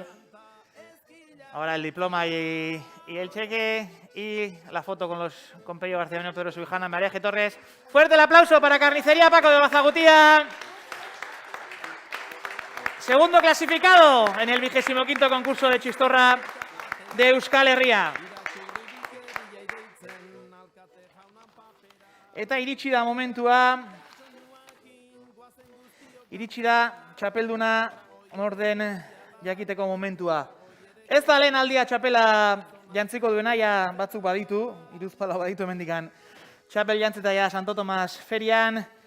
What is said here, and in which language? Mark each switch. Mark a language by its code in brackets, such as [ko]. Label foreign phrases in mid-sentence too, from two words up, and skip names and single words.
[es] Ahora el diploma y el cheque, y la foto con Pello García Miano, Pedro Subijana, María G. Torres. Fuerte el aplauso para Carnicería Paco de Olaza Gutia. 2. clasificado en el 25º concurso de chistorra de Euskal Herria. [eu] Eta iritsi da momentua, iritsi da txapelduna orden jakiteko momentua. Ez da lehen aldia txapela jantziko duena, ja batzuk baditu, 3 baditu hemendikan txapel jantzita ja Santo Tomas ferian.